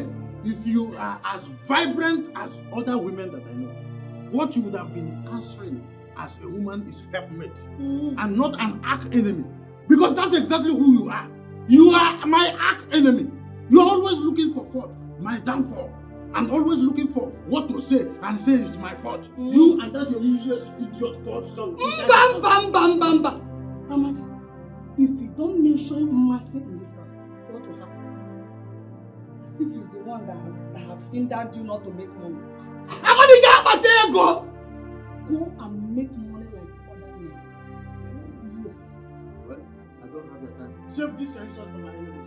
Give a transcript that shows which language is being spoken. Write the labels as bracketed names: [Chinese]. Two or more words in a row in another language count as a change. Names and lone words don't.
[English] If you are as vibrant as other women that I know, what you would have been answering as a woman is helpmate and not an arch enemy. Because that's exactly who you are. You are my arch enemy. You are always looking for fault, my downfall, and always looking for what to say and say it's my fault. You and that your useless idiot called son. Bam, bam, bam, bam, bam. Amadi, if you don't mention mercy in this house, what will happen? As if he's the one that have hindered you not to make money. Amadi, go! Go and make money like other men. Yes. Well, I don't have your time. Save these insults for my enemies.